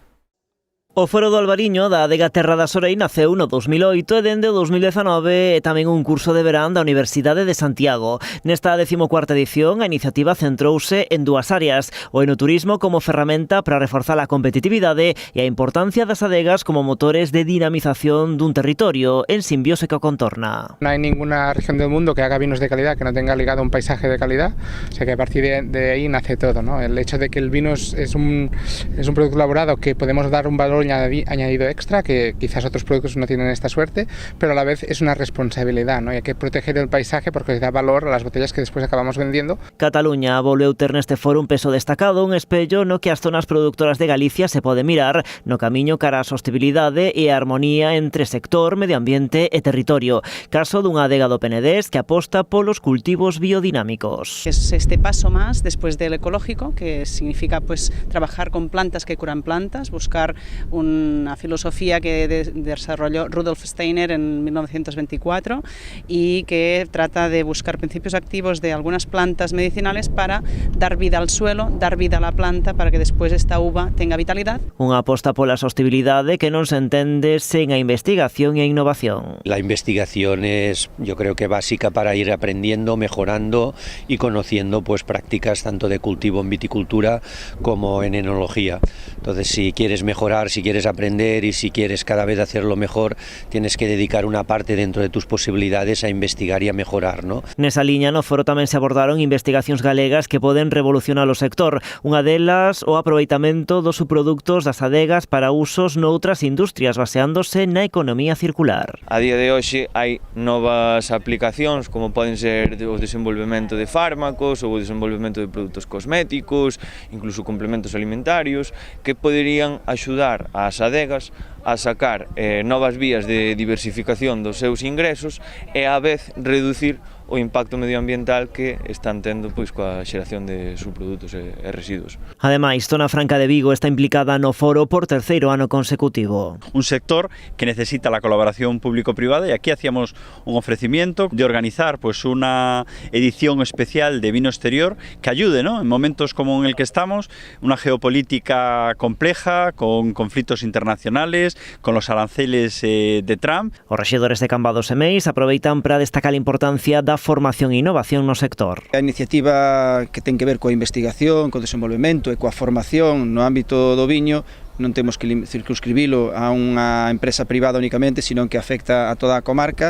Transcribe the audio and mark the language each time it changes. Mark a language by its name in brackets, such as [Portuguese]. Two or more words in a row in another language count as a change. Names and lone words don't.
[Galician] O Foro do Albariño da adega Terra da Sorei naceu no 2008 e dende o 2019 é tamén un curso de verán da Universidade de Santiago. Nesta 14ª edición, a iniciativa centrouse en dúas áreas: o enoturismo como ferramenta para reforzar a competitividade e a importancia das adegas como motores de dinamización dun territorio en simbiose co contorna. [Spanish] No hay ninguna región del mundo que haga vinos de calidad que no tenga ligado un paisaje de calidad, o sea que a partir de ahí nace todo, ¿no? El hecho de que el vino es un producto elaborado que podemos dar un valor añadido extra, que quizás otros productos no tienen esta suerte, pero a la vez es una responsabilidad, ¿no? Y hay que proteger el paisaje porque da valor a las botellas que después acabamos vendiendo. [Galician] Cataluña volveu ter neste foro un peso destacado, un espello no que as zonas productoras de Galicia se pode mirar no camiño cara a sostenibilidade e a armonía entre sector, medio ambiente e territorio. Caso dunha adega do Penedés que aposta polos cultivos biodinámicos. [Spanish] Es este paso más después del ecológico, que significa pues trabajar con plantas que curan plantas, buscar una filosofía que desarrolló Rudolf Steiner en 1924 y que trata de buscar principios activos de algunas plantas medicinales para dar vida al suelo, dar vida a la planta para que después esta uva tenga vitalidad. [Galician] Unha aposta pola sostenibilidade que non se entende sen a investigación e a innovación. [Spanish] La investigación es, yo creo que básica para ir aprendiendo, mejorando y conociendo pues prácticas tanto de cultivo en viticultura como en enología. Entonces, si quieres mejorar, si si quieres aprender y si quieres cada vez hacerlo mejor, tienes que dedicar una parte dentro de tus posibilidades a investigar y a mejorar, ¿no? [Galician] Nesa liña no foro tamén se abordaron investigacións galegas que poden revolucionar o sector. Unha delas, o aproveitamento dos subproductos das adegas para usos noutras industrias, baseándose na economía circular. A día de hoxe hai novas aplicacións como poden ser o desenvolvemento de fármacos ou o desenvolvemento de produtos cosméticos, incluso complementos alimentarios, que poderían axudar ás adegas a sacar novas vías de diversificación dos seus ingresos e á vez reducir o impacto medioambiental que están tendo pois coa xeración de subprodutos e residuos. Ademais, Zona Franca de Vigo está implicada no foro por terceiro ano consecutivo. [Spanish] Un sector que necesita la colaboración público-privada y aquí hacíamos un ofrecimiento de organizar pues una edición especial de vino exterior que ayude, ¿no? En momentos como en el que estamos, una geopolítica compleja, con conflictos internacionales, con los aranceles de Trump. [Galician] Os rexedores de Cambados e Meis aproveitan para destacar a importancia da formación e innovación no sector. A iniciativa que ten que ver coa investigación, co desenvolvemento e coa formación no ámbito do viño non temos que circunscribilo a unha empresa privada únicamente, sino que afecta a toda a comarca.